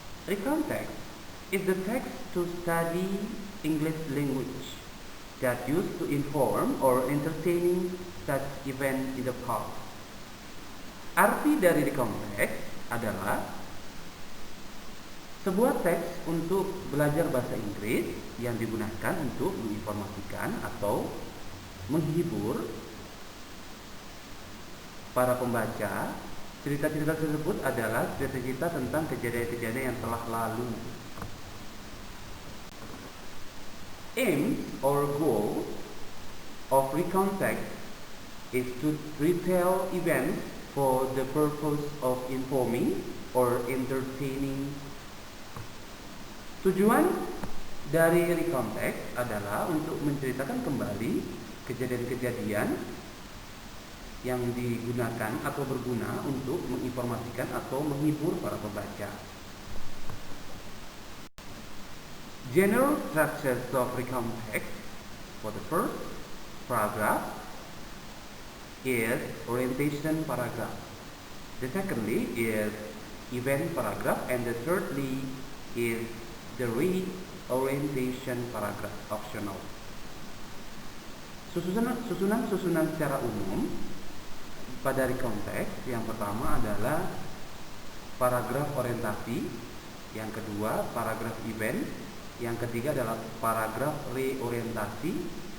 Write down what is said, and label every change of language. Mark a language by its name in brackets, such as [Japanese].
[English] Recount text is the text to study English language that used to inform or entertaining such event in the past. [Indonesian] Arti dari recount text adalah sebuah teks untuk belajar bahasa Inggris yang digunakan untuk menginformasikan atau menghibur para pembaca. Cerita-cerita tersebut adalah cerita-cerita tentang kejadian-kejadian yang telah lalu. [English] Aim or goal of recount text is to retell events for the purpose of informing or entertaining. [Indonesian] Tujuan dari recount text adalah untuk menceritakan kembali kejadian-kejadian yang digunakan atau berguna untuk menginformasikan atau menghibur para pembaca. [English] General structures of recount text. For the first paragraph is orientation paragraph. The secondly is event paragraph, and the thirdly is the reorientation paragraph, optional. [Indonesian] Susunan secara umum pada recount text, yang pertama adalah paragraf orientasi, yang kedua paragraf event, yang ketiga adalah paragraf reorientasi.